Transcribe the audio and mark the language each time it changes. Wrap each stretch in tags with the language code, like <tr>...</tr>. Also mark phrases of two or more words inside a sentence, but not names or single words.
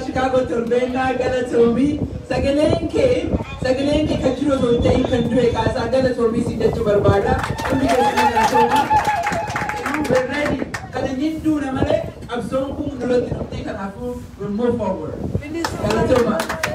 <om>Chicago torbeenaa galatoomii sagaleen kee kan jiru osoo hin ta'in kan du'e kaasaa galatoomii si jechuu barbaada. Hundi keessatti galatoomii.</om> <en>We're ready.</en> <om>Kan inni duuna malee qabsoon kun duratti dhuftee kanaafuu</om> <en>we'll move forward.</en> <om>Galatooma.</om>